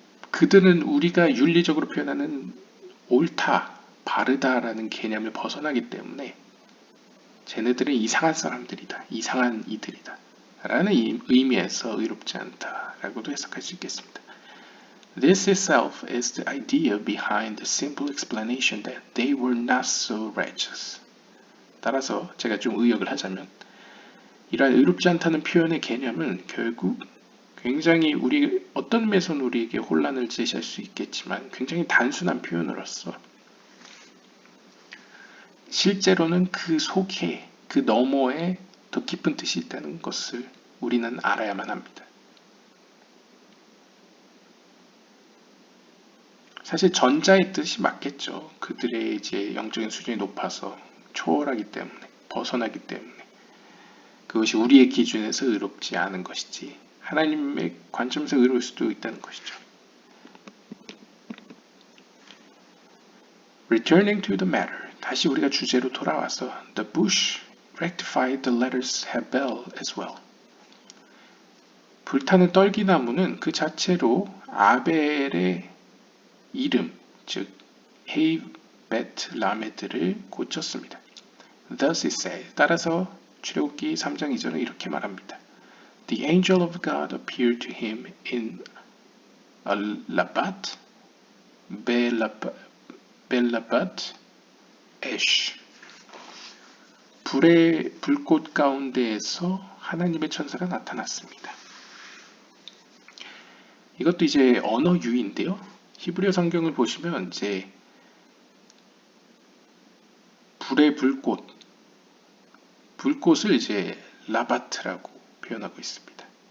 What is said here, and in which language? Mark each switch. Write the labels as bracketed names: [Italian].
[Korean] 그들은 우리가 윤리적으로 표현하는 옳다, 바르다라는 개념을 벗어나기 때문에 쟤네들은 이상한 사람들이다, 이상한 이들이다 라는 의미에서 의롭지 않다라고도 해석할 수 있겠습니다. [English] This itself is the idea behind the simple explanation that they were not so righteous. [Korean] 따라서 제가 좀 의역을 하자면 이러한 의롭지 않다는 표현의 개념은 결국 굉장히 어떤 의미에서는 우리에게 혼란을 제시할 수 있겠지만 굉장히 단순한 표현으로서 실제로는 그 속에, 그 너머에 더 깊은 뜻이 있다는 것을 우리는 알아야만 합니다. 사실 전자의 뜻이 맞겠죠. 그들의 이제 영적인 수준이 높아서 초월하기 때문에, 벗어나기 때문에 그것이 우리의 기준에서 의롭지 않은 것이지 하나님의 관점에서 의로울 수도 있다는 것이죠. [English] Returning to the matter, [Korean] 다시 우리가 주제로 돌아와서 [English] The bush rectified the letters Hebel as well. [Korean] 불타는 떨기나무는 그 자체로 아벨의 이름, 즉 헤이, 베트, 라메드를 고쳤습니다. [English] Thus it says, [Korean] 따라서 출애굽기 3장 2절은 이렇게 말합니다. [English] The angel of God appeared to him in a Labat, Belabat, Esh. [Korean] 불꽃 가운데에서 하나님의 천사가 나타났습니다. 이것도 이제 언어 유인데요. 히브리어 성경을 보시면 이제 불의 불꽃을 이제 라바트라고 표현하고 있습니다.